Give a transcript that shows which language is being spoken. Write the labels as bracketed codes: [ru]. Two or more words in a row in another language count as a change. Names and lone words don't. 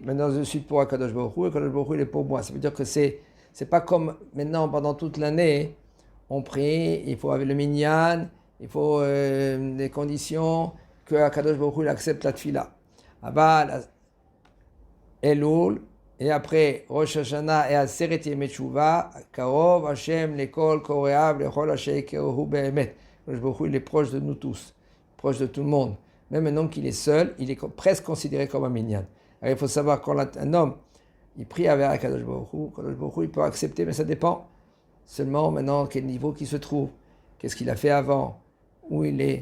[fr] Maintenant je suis pour Kadosh Baruch Hu et Kadosh Baruch Hu il est pour moi. Ça veut dire que c'est pas comme maintenant pendant toute l'année, on prie, il faut avec le minyan, il faut des conditions que Kadosh Baruch Hu il accepte la tfila. [he] Abba, Elul, [fr] et après [he] Rosh Hashanah et Aseret Yemei Tshuva, קרוב השם לכל קראיו לכל אשר יקראהו באמת. [fr] Kadosh Baruch Hu il est proche de nous tous, proche de tout le monde. Même un homme qui est seul, il est presque considéré comme un minyan. Alors il faut savoir quand un homme il prie avec Kadosh Baruch Hu, il peut accepter, mais ça dépend seulement maintenant quel niveau qu'il se trouve, qu'est-ce qu'il a fait avant, où il est.